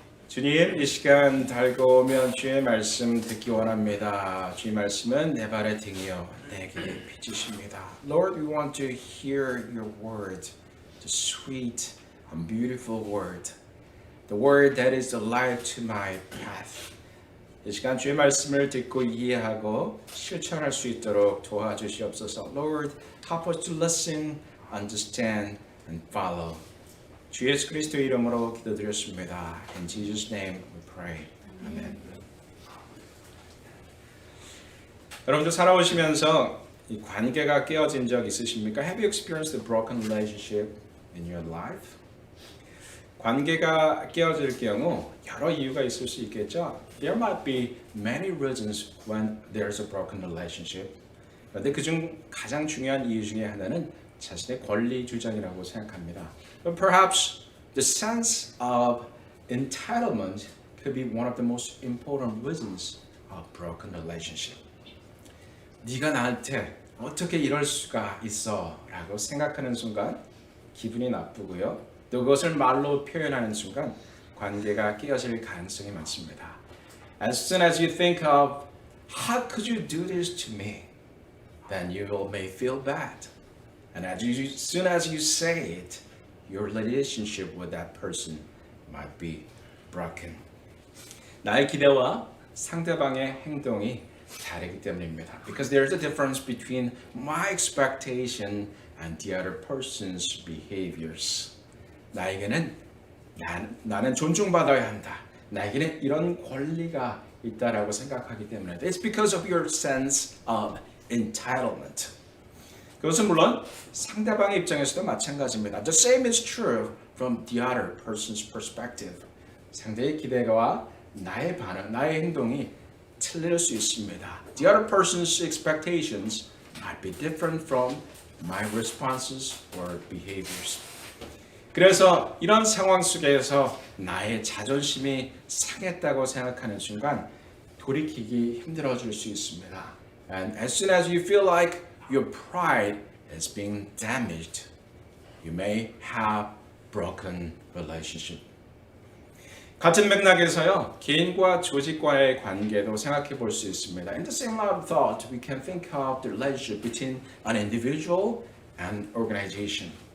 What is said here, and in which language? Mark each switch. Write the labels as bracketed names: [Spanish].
[Korean] 주님, 이 시간 달고오면 주의 말씀 듣기 원합니다. 주의 말씀은 내 발의 등이요 내 길의 빛이십니다. [English] Lord, we want to hear your word, the sweet and beautiful word, the word that is the light to my path. [Korean] 이 시간 주의 말씀을 듣고 이해하고 실천할 수 있도록 도와주시옵소서. [English] Lord, help us to listen, understand, and follow. [Korean] 주 예수 그리스도의 이름으로 기도드렸습니다. [English] In Jesus' name we pray. 아멘. [Korean] 여러분들 살아오시면서 이 관계가 깨어진 적 있으십니까? [English] Have you experienced a broken relationship in your life? [Korean] 관계가 깨어질 경우 여러 이유가 있을 수 있겠죠. [English] There might be many reasons when there's a broken relationship. [Korean] 그런데 그중 가장 중요한 이유 중에 하나는 자신의 권리 주장이라고 생각합니다. [English] But perhaps the sense of entitlement could be one of the most important reasons of broken relationship. [Korean] 네가 나한테 어떻게 이럴 수가 있어 라고 생각하는 순간 기분이 나쁘고요. 또 그것을 말로 표현하는 순간 관계가 깨어질 가능성이 많습니다. [English] As soon as you think of how could you do this to me, then you may feel bad. And as soon as you say it, your relationship with that person might be broken. [Korean] 나의 기대와 상대방의 행동이 다르기 때문입니다. [English] Because there's a difference between my expectation and the other person's behaviors. [Korean] 나에게는 나는 존중받아야 한다. 나에게는 이런 권리가 있다라고 생각하기 때문에 [English] It's because of your sense of entitlement. [Korean] 그것은 물론 상대방의 입장에서도 마찬가지입니다. [English] The same is true from the other person's perspective. [Korean] 상대의 기대와 나의 반응, 나의 행동이 틀릴 수 있습니다. [English] The other person's expectations might be different from my responses or behaviors. [Korean] 그래서 이런 상황 속에서 나의 자존심이 상했다고 생각하는 순간 돌이키기 힘들어질 수 있습니다. [English] And as soon as you feel like your pride is being damaged, you may have broken relationship. [Korean] 같은 맥락에서요, 개인과 조직과의 관계도 생각해 볼 수 있습니다. [English] In the same line of thought, we can think of the relationship between an individual and organization.